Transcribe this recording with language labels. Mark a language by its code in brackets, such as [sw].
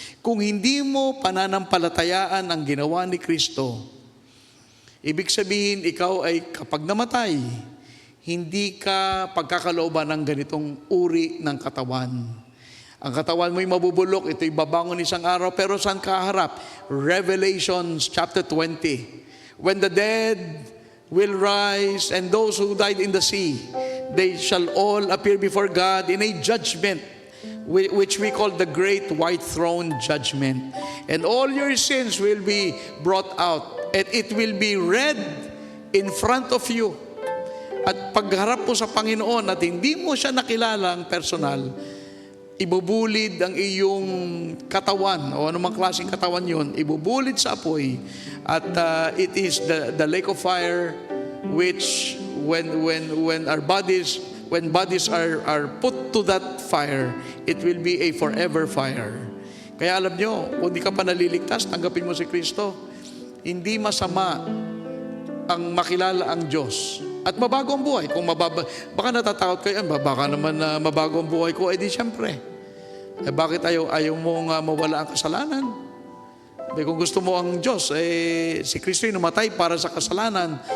[tl] Kung hindi mo pananampalatayaan ang ginawa ni Kristo, ibig sabihin, ikaw ay kapag namatay, hindi ka pagkakalooban ng ganitong uri ng katawan. Ang katawan mo'y mabubulok, ito'y babangon isang araw, pero saan ka harap? Revelation chapter 20. [en] When the dead will rise, and those who died in the sea, they shall all appear before God in a judgment, which we call the great white throne judgment. And all your sins will be brought out, and it will be read in front of you. [tl] At pagharap mo sa Panginoon at hindi mo siya nakilalang personal, ibubulid ang iyong katawan, o anumang klaseng katawan yun, ibubulid sa apoy. [en] At it is the lake of fire, which when bodies are put to that fire, it will be a forever fire. [tl] Kaya alam nyo, kung di ka pa naliligtas, tanggapin mo si Kristo. Hindi masama ang makilala ang Diyos. At mabago ang buhay. Kung baka natatakot kayo, baka naman mabago ang buhay ko, di siyempre. Bakit ayaw mong mawala ang kasalanan? Kung gusto mo ang Diyos, si Kristo ay namatay para sa kasalanan.